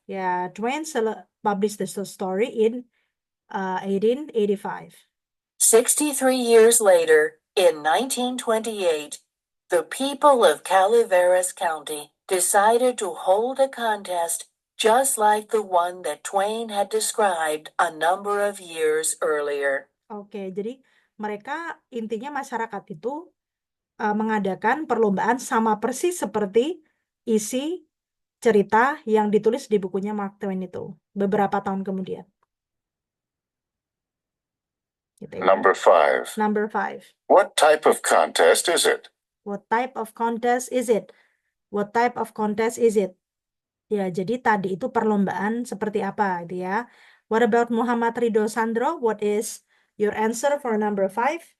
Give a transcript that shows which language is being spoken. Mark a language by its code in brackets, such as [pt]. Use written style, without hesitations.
[en] Ya, Twain published the story in 1885. 63 years later, In 1928, the people of Calaveras County decided to hold a contest just like the one that Twain had described a number of years earlier. [id] Oke, jadi mereka intinya masyarakat itu mengadakan perlombaan sama persis seperti isi cerita yang ditulis di bukunya Mark Twain itu beberapa tahun kemudian. Gitu ya. [en] Number 5. Number 5. What type of contest is it? What type of contest is it? What type of contest is it? [id] Ya, jadi tadi itu perlombaan seperti apa gitu ya. [en] What about Muhammad Ridho Sandro? What is your answer for number 5?